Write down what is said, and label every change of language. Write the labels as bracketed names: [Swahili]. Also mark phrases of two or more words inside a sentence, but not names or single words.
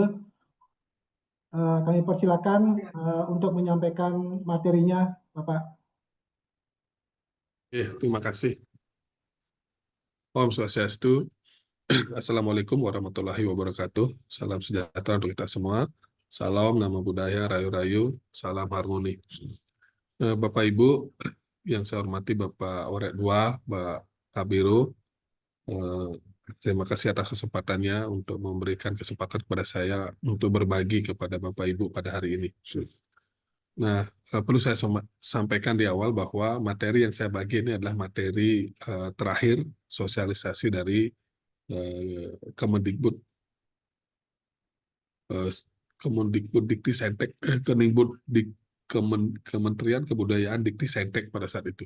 [Indonesian] Kami persilakan untuk menyampaikan materinya, Bapak. Terima kasih. Om Swastiastu. [Arabic] السلام عليكم ورحمة الله وبركاته. [Indonesian] Salam sejahtera untuk kita semua. Salam, nama budaya, rayu-rayu, salam harmoni. Bapak Ibu yang saya hormati, Bapak Orek Dua, Pak Kabiro, terima kasih atas kesempatannya untuk memberikan kesempatan kepada saya untuk berbagi kepada Bapak Ibu pada hari ini. Nah, perlu saya sampaikan di awal bahwa materi yang saya bagi ini adalah materi terakhir sosialisasi dari Kemendikbud Dikti Kementerian Kebudayaan Dikti Saintek pada saat itu.